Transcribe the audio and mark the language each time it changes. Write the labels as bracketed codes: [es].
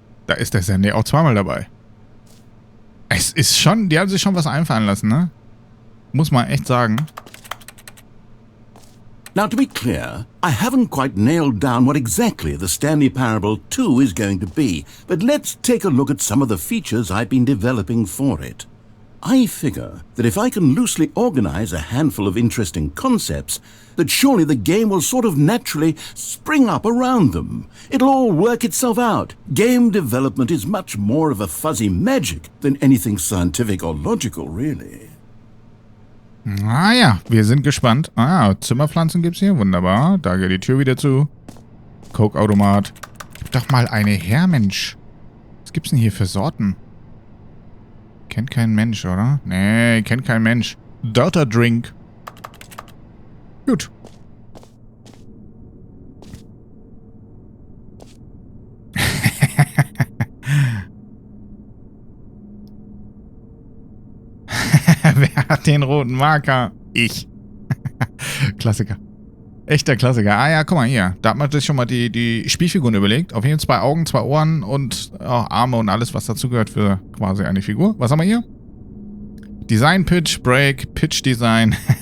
[de] Da ist der Stanley auch zweimal dabei. Es ist schon, die haben sich schon was einfallen lassen, ne? Muss man echt sagen. [en] Now, to be clear, I haven't quite nailed down what exactly the Stanley Parable 2 is going to be, but let's take a look at some of the features I've been developing for it. I figure that if I can loosely organize a handful of interesting concepts, that surely the game will sort of naturally spring up around them. It'll all work itself out. Game development is much more of a fuzzy magic than anything scientific or logical, really. [de] Ah ja, wir sind gespannt. Ah, Zimmerpflanzen gibt's hier. Wunderbar. Da geht die Tür wieder zu. Coke-Automat. Gib doch mal eine her, Mensch. Was gibt's denn hier für Sorten? Kennt kein Mensch, oder? Nee, kennt kein Mensch. Dirter Drink. Gut. Wer hat den roten Marker? Ich. Klassiker. Echter Klassiker. Ah ja, guck mal hier. Da hat man sich schon mal die Spielfiguren überlegt. Auf jeden Fall 2 Augen, 2 Ohren und Arme und alles, was dazugehört für quasi eine Figur. Was haben wir hier? [en] Design, Pitch, Break, Pitch Design.